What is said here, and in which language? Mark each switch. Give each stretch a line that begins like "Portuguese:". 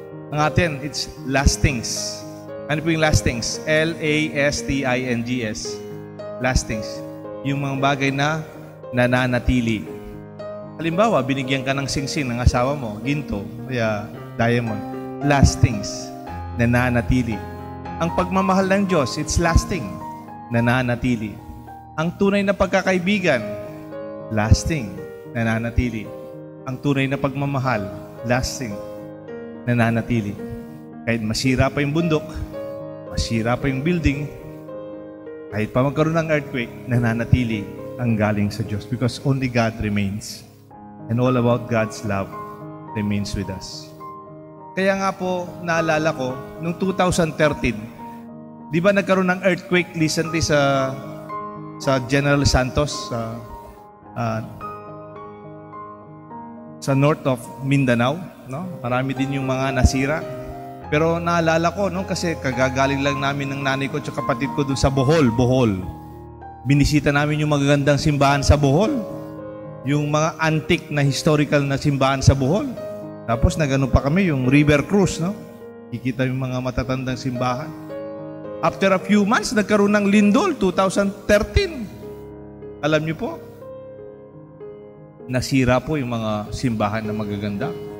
Filipino: Ang atin,
English: it's last things.
Filipino: Ano po yung
English: last things? L-A-S-T-I-N-G-S. Last things.
Filipino: Yung mga bagay na nananatili. Halimbawa, binigyan ka ng singsing ng asawa mo, ginto, kaya diamond. Last things. Nananatili. Ang pagmamahal ng Diyos,
English: it's lasting.
Filipino: Nananatili. Ang tunay na pagkakaibigan, lasting, nananatili. Ang tunay na pagmamahal, lasting, nananatili. Kahit masira pa yung bundok, masira pa yung building, kahit pa magkaroon ng earthquake, nananatili ang galing sa Diyos
English: because only God remains. And all about God's love remains with us.
Filipino: Kaya nga po, naalala ko, noong 2013, di ba nagkaroon ng earthquake recently sa General Santos sa north of Mindanao, no? Marami din yung mga nasira. Pero naalala ko, no, kasi kagagaling lang namin ng nanay ko at kapatid ko doon sa Bohol. Binisita namin yung magagandang simbahan sa Bohol. Yung mga antique na historical na simbahan sa Bohol. Tapos nagano pa kami yung River Cruise, no? Kikita yung mga matatandang simbahan.
English: After a few months,
Filipino: nagkaroon ng lindol, 2013. Alam niyo po, nasira po yung mga simbahan na magaganda.